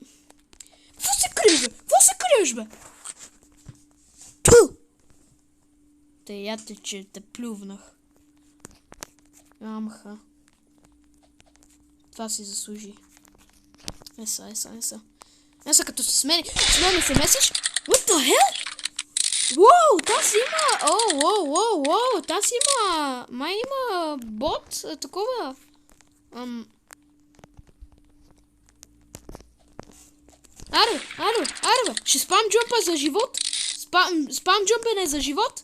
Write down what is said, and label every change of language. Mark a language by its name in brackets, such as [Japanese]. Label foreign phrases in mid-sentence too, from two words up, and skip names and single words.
[Bulgarian] Какво се криеш, бе? Ту! Те ядте, че те плювнах. Амха. Това си заслужи. Еса. Еса, като се смени. С мен се месиш? [English] What the hell? [Bulgarian] Воу, тази има... Воу, тази има... Май има бот, такова... Аре, бе. Ще спам джумпа за живот? Спам джумпене за живот?